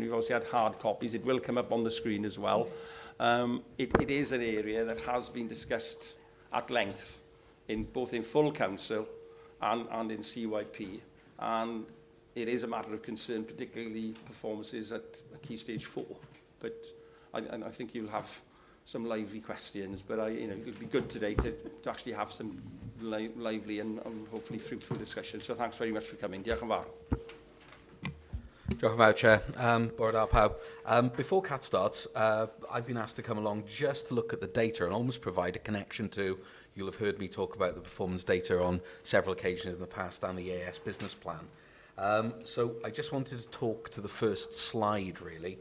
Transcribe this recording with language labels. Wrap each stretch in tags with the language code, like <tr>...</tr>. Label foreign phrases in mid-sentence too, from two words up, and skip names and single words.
<en>We've obviously had hard copies. It will come up on the screen as well. It is an area that has been discussed at length both in full council and in CYP, and it is a matter of concern, particularly performances at Key Stage 4. But I think you'll have some lively questions, but it would be good today to actually have some lively and hopefully fruitful discussion. So thanks very much for coming.</en> <cy>Diolch yn fawr. Diolch yn fawr, Chair. Bore da pawb.</cy> <en>Before Cat starts, I've been asked to come along just to look at the data and almost provide a connection to, you'll have heard me talk about the performance data on several occasions in the past and the AS business plan. So I just wanted to talk to the first slide, really.</en>